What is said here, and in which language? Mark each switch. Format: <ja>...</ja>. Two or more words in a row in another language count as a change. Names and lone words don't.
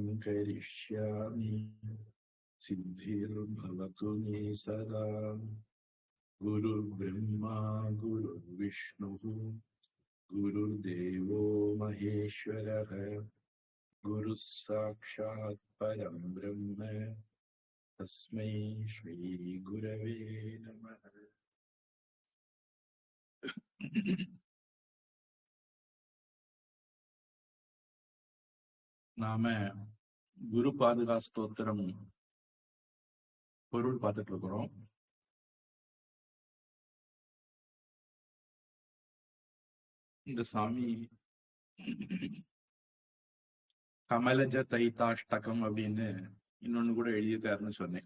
<sa>करिष्यामि सिद्धिर्भवतु मे सदा गुरुर्ब्रह्मा गुरुर्विष्णुः गुरुर्देवो महेश्वरः गुरुः साक्षात् परं ब्रह्म तस्मै श्रीगुरवे नमः.</sa> <ta>நாம குரு பாதுகா ஸ்தோத்திரம் பொருள் பார்த்துட்டு இருக்கிறோம். இந்த சாமி கமலஜ தைத்தாஷ்டகம் அப்படின்னு இன்னொன்னு கூட எழுதியிருக்காருன்னு சொன்னேன்.</ta>